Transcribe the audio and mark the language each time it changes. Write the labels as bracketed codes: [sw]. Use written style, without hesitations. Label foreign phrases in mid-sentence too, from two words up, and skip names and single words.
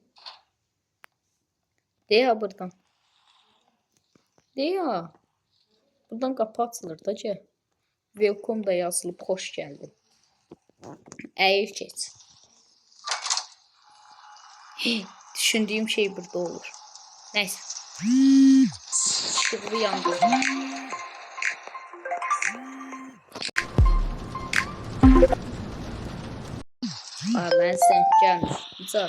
[az] De ya buradan. De ya. Buradan qapı açılır da ki. Welcome da yazılıb, xoş gəldin. Əyil keç. Düşündüyüm şey burada olur. Neyse. Işığı yandırdım. Mən sən gəlmiş. Nicat.